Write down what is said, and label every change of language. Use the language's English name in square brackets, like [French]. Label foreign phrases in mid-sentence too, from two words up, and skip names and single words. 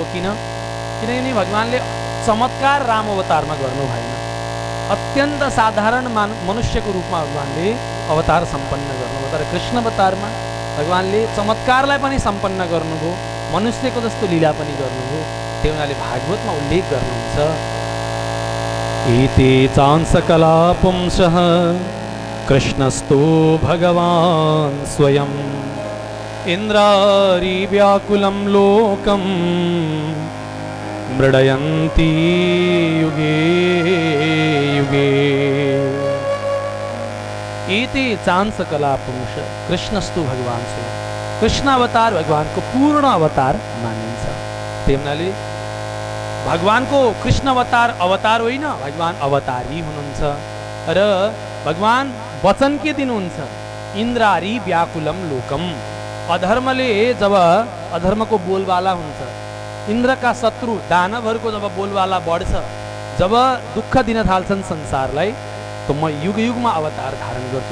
[Nepali] किनभने भगवानले चमत्कार राम अवतारमा गर्नु भएन। अत्यन्त साधारण मनुष्यको रूपमा भगवानले अवतार सम्पन्न गर्नुभयो। तर कृष्ण अवतारमा भगवानले चमत्कारलाई पनि सम्पन्न गर्नुभयो, मनुष्यको जस्तो लीला पनि गर्नुभयो। त्यो उनीहरूले भागवतमा उल्लेख गर्नुहुन्छ। [Sanskrit] एते चांसकला पुंसः कृष्णस्तु भगवान् स्वयं इन्द्रारी व्याकुलं लोकं मृडयन्ति युगे युगे। एते चांसकला पुंस कृष्णस्तु भगवान् स्वयं। [Nepali] कृष्ण अवतार भगवानको पूर्ण अवतार मानिन्छ। त्यही भगवानको कृष्ण अवतार होइन, भगवान अवतारी हुनुहुन्छ। र भगवान वचन के दिनुहुन्छ? [Sanskrit] इन्द्रारी व्याकुलम लोकम। [Nepali] अधर्मले जब अधर्मको बोलबाला हुन्छ, इन्द्रका शत्रु दानवहरूको जब बोलबाला बढ्छ, जब दुःख दिन थाल्छन् संसारलाई, तो म युग युगमा अवतार धारण गर्छु।